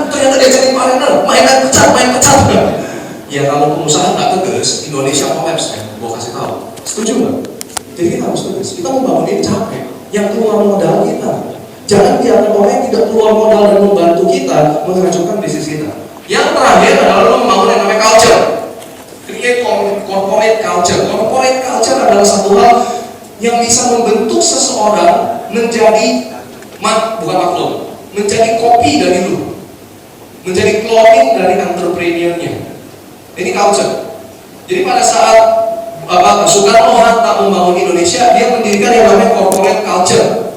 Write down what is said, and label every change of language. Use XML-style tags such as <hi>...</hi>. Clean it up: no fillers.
<id>Ternyata dia jadi partner, main pecat. Ya kalau pengusaha nggak tegas, Indonesia kolaps kan. Gua kasih tahu. Setuju nggak? Jadi kita harus tegas. Kita membangun ini capek. Yang keluar modal kita. Jangan biarkan orang yang tidak keluar modal dan membantu kita menghancurkan bisnis kita. Yang terakhir adalah lo membangun yang namanya culture.</id> <en>Create corporate culture.</en> <id>Corporate culture adalah satu hal yang bisa membentuk seseorang menjadi bukan maklum, menjadi kopi dari lu, menjadi cloning dari entrepreneurnya. Ini culture. Jadi pada saat Soekarno-Hatta membangun Indonesia, dia mendirikan yang namanya corporate culture.</id>